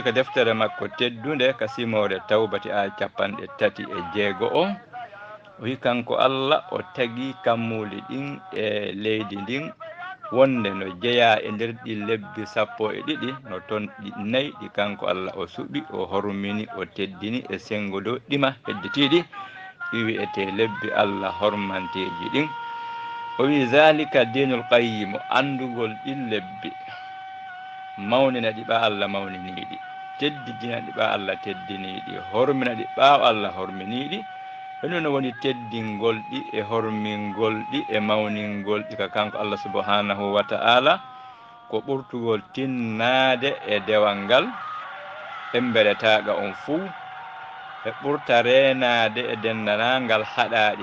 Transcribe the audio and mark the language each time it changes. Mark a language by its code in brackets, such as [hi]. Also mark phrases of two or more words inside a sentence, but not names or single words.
[ff] ko deftere makko teddunde ka simore tawbati a 36 o wi kanko Allah o tagi kammuli ɗin e leydi ndin wonde no jeeya e nder ɗi lebbi 12 no toon ɗi 4 ɗi kanko Allah o suɓi o hormini o teddini e sengo dow ɗima hedditiɗi ɗi wi'ete lebbi Allah hormanteji ɗin o wi [ar] ذلك الدين القيم [ff] andugol ɗi lebbi mawnina ɗi ɓa Allah mawniniɗi teddidina ɗi ɓa Allah teddiniɗi hormina ɗi ɓaawo Allah horminiɗi ɗum no woni teddingol ɗi e hormingol ɗi e mawningol ɗi ka kanko Allah [ar] سبحانه وتعالى [ff] ko ɓurtugol tinnade e dewal ngal ɓemberetaga on fuu e ɓurta renade e dendanangal haɗaɗi